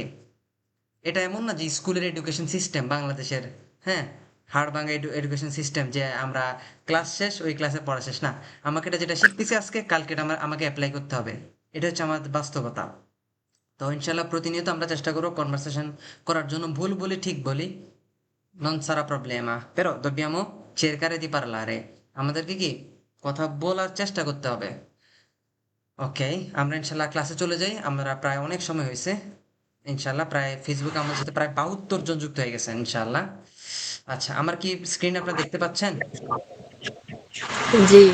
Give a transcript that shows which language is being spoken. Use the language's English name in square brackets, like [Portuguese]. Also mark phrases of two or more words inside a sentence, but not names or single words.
[Bangla] এটা এমন না যে স্কুলের [English] education system [Bangla] বাংলাদেশের, হ্যাঁ, হাড়ভাঙ্গা [English] education system, [Bangla] যে আমরা ক্লাস শেষ, ওই ক্লাসে পড়া শেষ না। আমাকে এটা যেটা শিখতেছি আজকে, কালকে এটা আমাকে অ্যাপ্লাই করতে হবে। এটা হচ্ছে আমাদের বাস্তবতা। তো ইনশাল্লাহ প্রতিনিয়ত আমরা চেষ্টা করবো কনভারসেশন করার জন্য, ভুল বলি ঠিক বলি, [Italian] non sarà problema, pero dobbiamo cercare di parlare। [Bangla] আমাদেরকে কি কথা বলার চেষ্টা করতে হবে। ওকে, আমরা ইনশাল্লাহ ক্লাসে চলে যাই, আমরা প্রায় অনেক সময় হয়েছে। ইনশাল্লাহ প্রায় ফেসবুকে আমার সাথে প্রায় 72 জন যুক্ত হয়ে গেছে ইনশাল্লাহ। আচ্ছা, আমার কি স্ক্রিন আপনারা দেখতে পাচ্ছেন? জি।